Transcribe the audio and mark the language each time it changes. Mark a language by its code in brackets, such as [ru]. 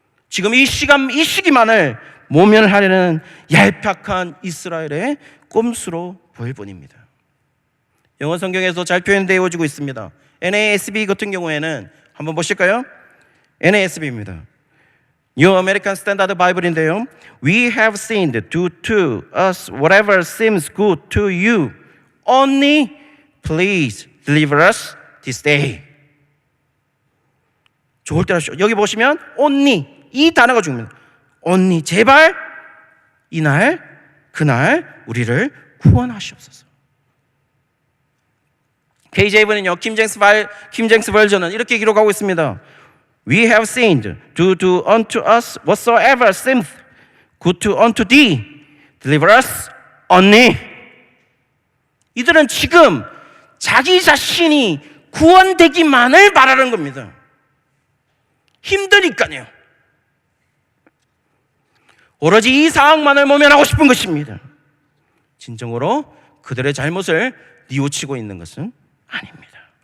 [ko] 지금 이 시기만을 모면하려는 얄팍한 이스라엘의 꼼수로 보일 뿐입니다. 영어 성경에서 잘 표현되어지고 있습니다. NASB 같은 경우에는 한번 보실까요? NASB입니다. [en] New American Standard Bible [ko] 인데요. [en] We have sinned to us whatever seems good to you. Only please deliver us this day. [ko] 좋을 때 하시오. 여기 보시면 only, 이 단어가 중요합니다. only, 제발 이날 그날 우리를 구원하시옵소서. KJV는요, 킴쟁스 버전은 이렇게 기록하고 있습니다. [en] We have sinned to do unto us whatsoever seemeth good to unto thee. Deliver us only. [ko] 이들은 지금 자기 자신이 구원되기만을 바라는 겁니다. 힘드니까요. 오로지 이 상황만을 모면하고 싶은 것입니다. 진정으로 그들의 잘못을 뉘우치고 있는 것은 아닙니다.